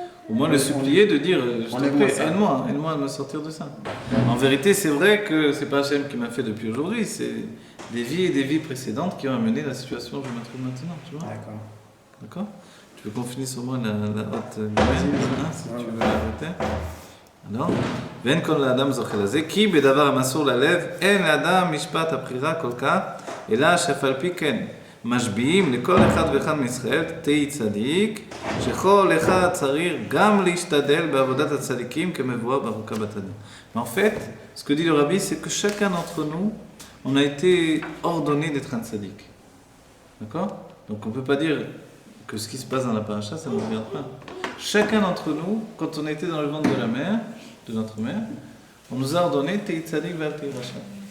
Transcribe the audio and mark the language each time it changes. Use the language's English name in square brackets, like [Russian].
[French] Au moins le supplier de dire je t'en prie, aide-moi à me sortir de ça. En vérité, c'est vrai que c'est pas Hachem qui m'a fait depuis aujourd'hui, c'est des vies et des vies précédentes qui ont amené la situation où je me trouve maintenant, tu vois. D'accord. Tu veux qu'on finisse au moins la haute domaine, si tu veux l'arrêter. [Hebrew] Alors, ואין כל האדם זוכה לזה, כי בדבר המסור ללב, אין לאדם משפט הבחירה כל כך, אלא שאף על פי כן משביעים לכל אחד ואחד מישראל תהי צדיק, שכל אחד צריך גם להשתדל בעבודת הצדיקים כמבואר בחוקה בתניא. [French] Mais en fait, ce que dit le rabbi, c'est que chacun d'entre nous, on a été ordonné d'être un tzaddik. D'accord? Donc on ne peut pas dire que ce qui se passe dans la paracha, ça ne nous regarde pas. Chacun d'entre nous, quand on était dans le ventre de la mère, de notre mère, on nous a ordonné [Hebrew] Tei tzadik vel tei racha.